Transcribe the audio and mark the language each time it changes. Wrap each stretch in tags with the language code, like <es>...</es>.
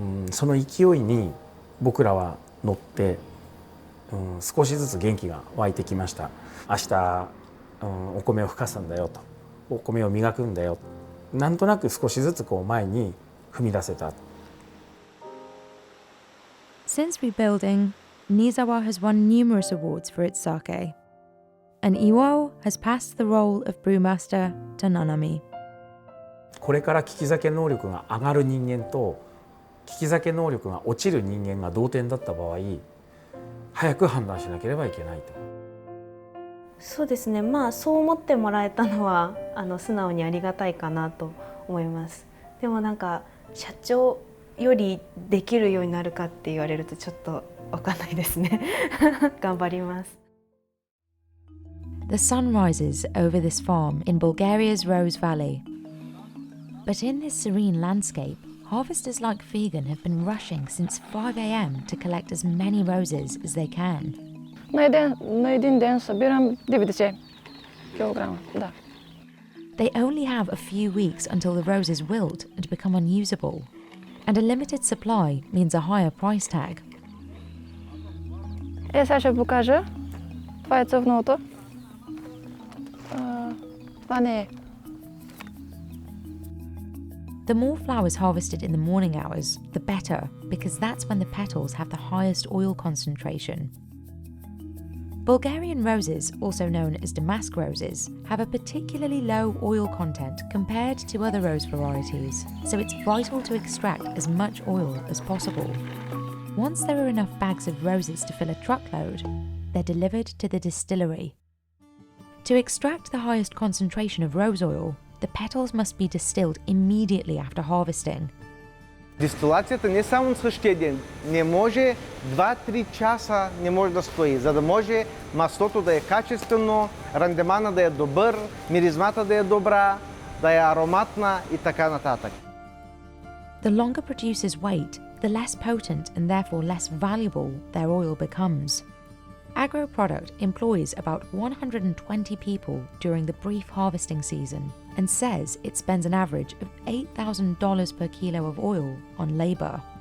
<ja>その勢いに僕らは乗って、少しずつ元気が湧いてきました。明日、お米をふかすんだよと、お米を磨くんだよ、なんとなく少しずつ前に踏み出せた。</ja> <en>Since rebuilding, Niizawa has won numerous awards for its sake, and Iwao has passed the role of brewmaster to Nanami.</en> <ja>これから利き酒能力が上がる人間と利き酒能力が落ちる人間が同点だった場合、早く判断しなければいけないと。そうですね、そう思ってもらえたのは素直にありがたいかなと思います。でもなんか社長よりできるようになるかって言われるとちょっと分かんないですね。頑張ります。</ja> <en>The sun rises over this farm in Bulgaria's Rose Valley. But in this serene landscape, harvesters like Vegan have been rushing since 5 a.m. to collect as many roses as they can.</en> <bg>На един ден събирам 90 килограма, да.</bg> <en>They only have a few weeks until the roses wilt and become unusable. And a limited supply means a higher price tag.</en> <bg>Сега ще покажа. Това е цъфналото. Това не е.</bg> <en>The more flowers harvested in the morning hours, the better, because that's when the petals have the highest oil concentration. Bulgarian roses, also known as damask roses, have a particularly low oil content compared to other rose varieties, so it's vital to extract as much oil as possible. Once there are enough bags of roses to fill a truckload, they're delivered to the distillery. To extract the highest concentration of rose oil, the petals must be distilled immediately after harvesting.</en> <bg>Дистилацията не само на същия ден, не може 2-3 часа не може да стои, за да може маслото да е качествено, рандемана да е добър, миризмата да е добра, да е ароматна и така нататък.</bg> <en>The longer producers wait, the less potent and therefore less valuable their oil becomes. AgroProduct employs about 120 people during the brief harvesting season and says it spends an average of $8,000 per kilo of oil on labour.</en>